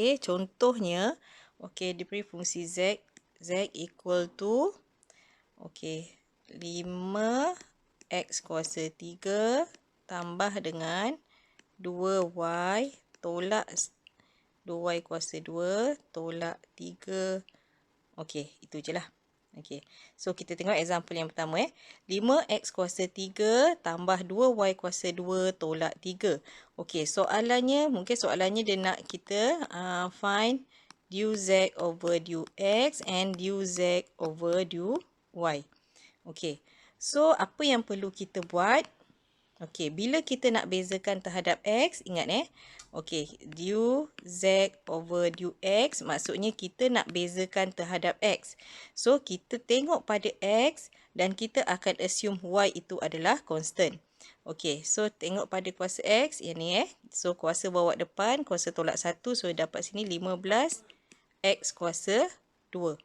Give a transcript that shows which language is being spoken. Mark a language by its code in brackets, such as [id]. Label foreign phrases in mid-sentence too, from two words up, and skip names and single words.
[ms] Contohnya, diberi fungsi z [en] equal to [ms] 5x kuasa 3 tambah dengan 2y tolak 2y kuasa 2 tolak 3. Itu je lah. So kita tengok example yang pertama 5x kuasa 3 tambah 2y kuasa 2 tolak 3. Mungkin soalannya dia nak kita [en] find du z over du x and du z over du y. [ms] So apa yang perlu kita buat? Bila kita nak bezakan terhadap x, ingat [en] du z over du x [ms] maksudnya kita nak bezakan terhadap x. So kita tengok pada x dan kita akan assume Y itu adalah constant. Okey, so tengok pada kuasa X, yang ni So kuasa bawa depan, kuasa tolak 1, so dapat sini 15 X kuasa 2.